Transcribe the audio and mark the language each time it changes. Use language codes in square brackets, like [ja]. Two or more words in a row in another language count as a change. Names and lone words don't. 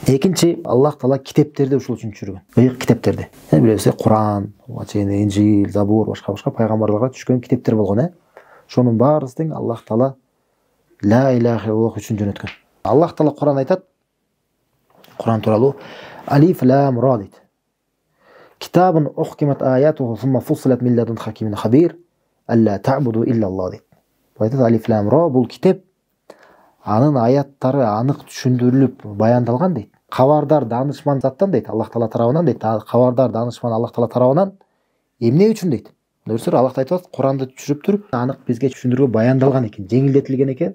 [ky] Экинчи, Аллах Таала китептерди ушул үчүн түшүргөн. Ыйык китептерди. Билесиз, Куран, Инжил, Забур, башка пайгамбарларга түшкөн китептер болгон, Шонун баарысын Аллах Таала [ar] لا إله إلا الله [ky] үчүн жөнөткөн. Аллах Таала Куран айтат. Куран тууралуу [ar] ألف لام را [ky] дейт. [ar] كتاب أحكمت آياته ثم فصلت من لدن حكيم خبير ألا تعبدوا إلا الله дейт. [ky] Айтат [ar] ألف لام را [ky] бул китеп, анын аяттары анык түшүндүрүлүп баяндалган дейт. Кабардар данышман заттан дейт, Аллах Таала тарабынан дейт. Кабардар данышман Аллах Таала тарабынан эмне үчүн дейт. Көрсөңөр, Аллах айтат, Куранды түшүрүп туруп, анык бизге түшүндүрүүгө баяндалган экен, жеңилдетилген экен.